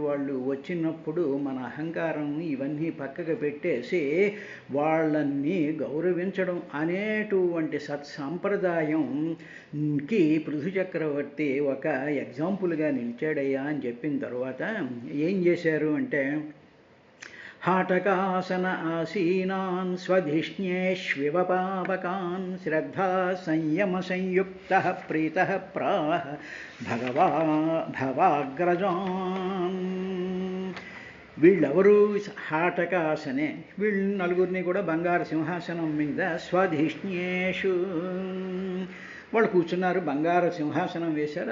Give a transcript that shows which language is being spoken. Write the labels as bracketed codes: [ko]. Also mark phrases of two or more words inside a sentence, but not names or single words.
[te] వాళ్ళు వచ్చినప్పుడు మన అహంకారాన్ని ఇవన్నీ పక్కకు పెట్టేసి వాళ్ళని గౌరవించడం అనేటువంటి సత్సాంప్రదాయంకి పృథు చక్రవర్తి ఒక ఎగ్జాంపుల్గా నిలిచాడయ్యా అని చెప్పిన తర్వాత ఏం చేశారు అంటే [sa] हाटकासन आसीनान् स्वधिष्ण्येष्विव पावकान् श्रद्धा संयम संयुक्तः प्रीतः प्राह భవాగ్రజాన్. [te] వీళ్ళెవరు హాటకాసనే, వీళ్ళు నలుగురిని కూడా బంగారు సింహాసనం మీద స్వధిష్ణ్యేషు వాళ్ళు కూర్చున్నారు, బంగారు సింహాసనం వేశారు.